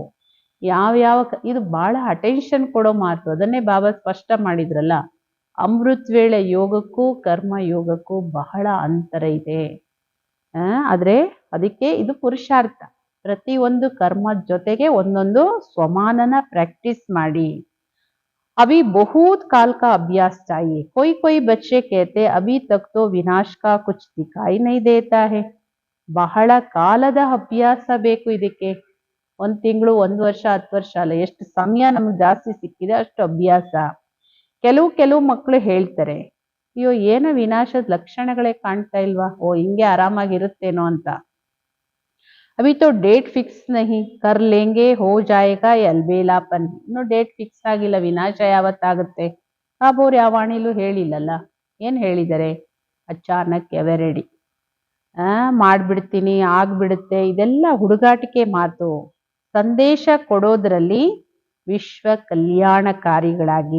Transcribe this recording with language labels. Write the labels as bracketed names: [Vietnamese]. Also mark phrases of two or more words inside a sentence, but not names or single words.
[Kannada] ಯಾವ ಇದು ಬಹಳ ಅಟೆನ್ಷನ್ ಕೊಡೋ ಮಾತು. ಅದನ್ನೇ ಬಾಬಾ ಸ್ಪಷ್ಟ ಮಾಡಿದ್ರಲ್ಲ, ಅಮೃತ್ ವೇಳೆ ಯೋಗಕ್ಕೂ ಕರ್ಮ ಯೋಗಕ್ಕೂ ಬಹಳ ಅಂತರ ಇದೆ. ಆದ್ರೆ ಅದಕ್ಕೆ ಇದು ಪುರುಷಾರ್ಥ. ಪ್ರತಿಯೊಂದು ಕರ್ಮದ ಜೊತೆಗೆ ಒಂದೊಂದು ಸ್ವಮಾನನ ಪ್ರಾಕ್ಟೀಸ್ ಮಾಡಿ. [Hindi] अभी बहुत काल का अभ्यास चाहिए. कोई बच्चे कहते अभी तक तो विनाश का कुछ दिखाई नहीं देता है. [Kannada] ಬಹಳ ಕಾಲದ ಅಭ್ಯಾಸ ಬೇಕು ಇದಕ್ಕೆ. 1 ತಿಂಗಳು, 1 ವರ್ಷ, 10 ವರ್ಷ ಅಲ್ಲ, ಎಷ್ಟು ಸಮಯ ನಮ್ಗೆ ಜಾಸ್ತಿ ಸಿಕ್ಕಿದೆ ಅಷ್ಟು ಅಭ್ಯಾಸ. ಕೆಲವು ಮಕ್ಕಳು ಹೇಳ್ತಾರೆ, ಅಯ್ಯೋ ಏನೋ ವಿನಾಶದ ಲಕ್ಷಣಗಳೇ ಕಾಣ್ತಾ ಇಲ್ವಾ, ಹಿಂಗೆ ಆರಾಮಾಗಿರುತ್ತೇನೋ ಅಂತ. [Hindi] अभी तो [English] date fix [Hindi] नहीं, कर लेंगे, हो जाएगा, अलबेलापन. [Kannada] ಇನ್ನು [English] date fix [Kannada] ಆಗಿಲ್ಲ, ವಿನಾಶ ಯಾವತ್ತಾಗುತ್ತೆ. ಬಾಬೋರು ಯಾವ ವಾಣಿಲೂ ಹೇಳಿಲ್ಲಲ್ಲ. ಏನ್ ಹೇಳಿದ್ದಾರೆ? ಅಚಾನಕ್ ಎವರೆಡಿ, ಮಾಡ್ಬಿಡ್ತೀನಿ, ಆಗ್ಬಿಡುತ್ತೆ, ಇದೆಲ್ಲ ಹುಡುಗಾಟಿಕೆ ಮಾತು. ಸಂದೇಶ ಕೊಡೋದ್ರಲ್ಲಿ ವಿಶ್ವ ಕಲ್ಯಾಣಕಾರಿಗಳಾಗಿ.